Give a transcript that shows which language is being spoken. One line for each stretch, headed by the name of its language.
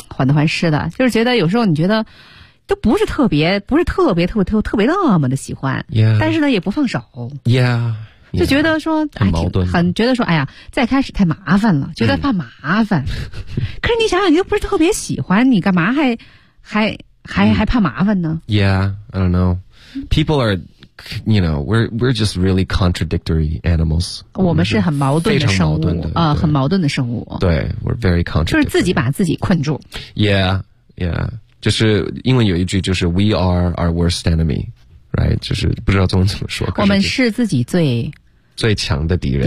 Chinese: 患得患失的就是觉得有时候你觉得都不是特别那么的喜欢、 yeah. 但是呢也不放手 yeah 就觉得说 yeah, 很矛盾、觉得说哎呀再开始太麻烦了觉得怕麻烦可是你想想你又不是特别喜欢你干嘛还怕麻烦呢
English: Yeah, I don't know People are, you know, we're just really contradictory animals
Chinese: 我们是很矛盾的生物很矛盾的生物
English: 对 we're very contradictory
Chinese: 就是自己把自己困住 Yeah, yeah 就是英文有一句就是
English: We are our worst enemy Right,
Chinese: 就是不知道中文怎么说。我们是自己最强的敌人。